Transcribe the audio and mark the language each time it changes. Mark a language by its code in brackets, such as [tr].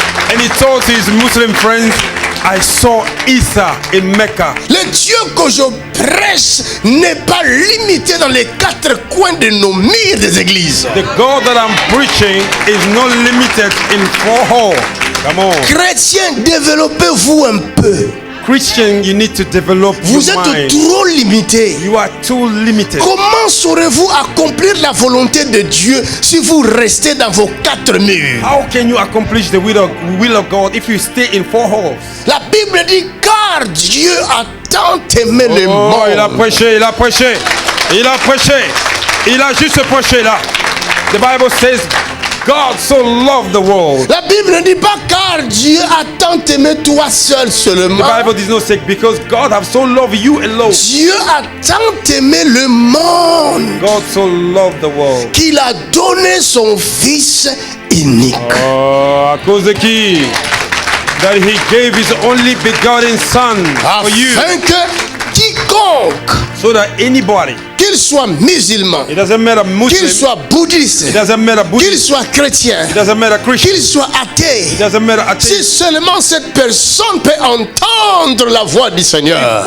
[en] And he told his Muslim friends, I saw Isa in Mecca. [fr] Le Dieu que je prêche n'est pas limité dans les quatre coins de nos murs des églises. [en] The God that I'm preaching is not limited in four halls. Come on. [fr] Chrétiens, développez-vous un peu. [en] Christian, you need to develop [fr] Vous êtes trop limité. [en] You are too limited. [fr] Comment saurez-vous accomplir la volonté de Dieu si vous restez dans vos quatre murs? [en] How can you accomplish the will of God if you stay in four halls? [fr] La Bible dit car Dieu a tant aimé le monde. Il a prêché, il a prêché, il a prêché. Il a juste prêché là. [en] The Bible says God so loved the world. [fr] La Bible ne dit pas car Dieu a tant aimé toi seul seulement. [en] The Bible does not say because God have so loved you alone. [fr] Dieu a tant aimé le monde. [en] God so loved the world. [fr] Qu'il a donné son fils unique. Oh, à cause de qui? [en] That he gave his only begotten son for you. [fr] Afin que quiconque, [en] so that anybody, [fr] qu'il soit musulman, [en] it doesn't matter Muslim, [fr] qu'il soit bouddhiste, [en] it doesn't matter Buddhist, [fr] qu'il soit chrétien, [en] it doesn't matter Christian, [fr] qu'il soit athée, [en] it doesn't matter [fr] si [en] atheist, [fr] seulement cette personne peut entendre la voix du Seigneur,